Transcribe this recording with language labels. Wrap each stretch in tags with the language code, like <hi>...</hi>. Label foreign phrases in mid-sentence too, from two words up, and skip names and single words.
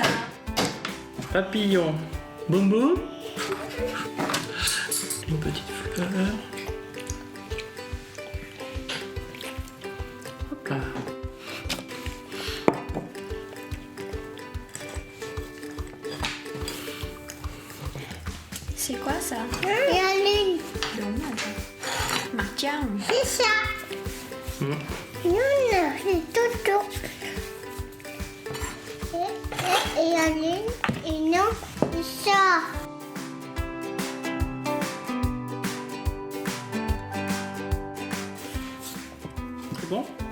<fr>Papillon. Boum boum. Une petite fleur. Hop là. C'est quoi ça? Il y a l'une.</fr> <vi>Đúng rồi. Mặt trăng.</vi> <fr>C'est ça. L'une, c'est tout. Et il y a l'une. Et non, c'est ça. C'est bon?</fr>